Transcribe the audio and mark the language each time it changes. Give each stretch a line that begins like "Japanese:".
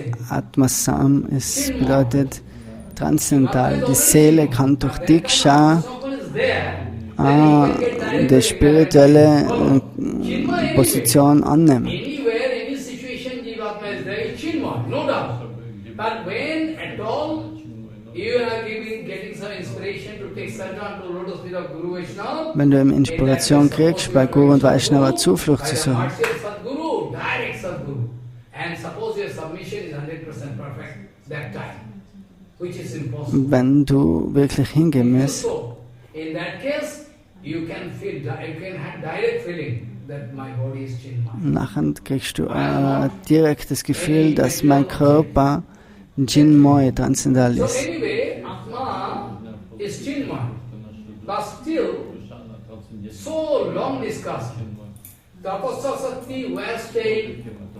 German: Atmasam bedeutet transzendental. Die Seele kann durch Diksha die spirituelle Position annehmen.
English: Anywhere, any situation, Jivatma is there, is Chinmay, no doubt. But when at all you are getting some inspiration to take sadhana to lotus feet of Guru Vaishnava,
German: Wenn du Inspiration kriegst, bei Guru und Vaishnava Zuflucht zu suchen,
English: Sadguru, direct Sadguru. And suppose your submission is 100% perfect that time, which is impossible.
German: wenn du wirklich hingehen musst,
English: So, in that case, you can have direct feeling that my body is Chinmay.
German: nachher kriegst du direkt das Gefühl, dass mein Körper Chinmay transzendal
English: So
German: ist.
English: anyway, Atma is Chinmay, but still so long discussed. Tatastha Sakti, where staying?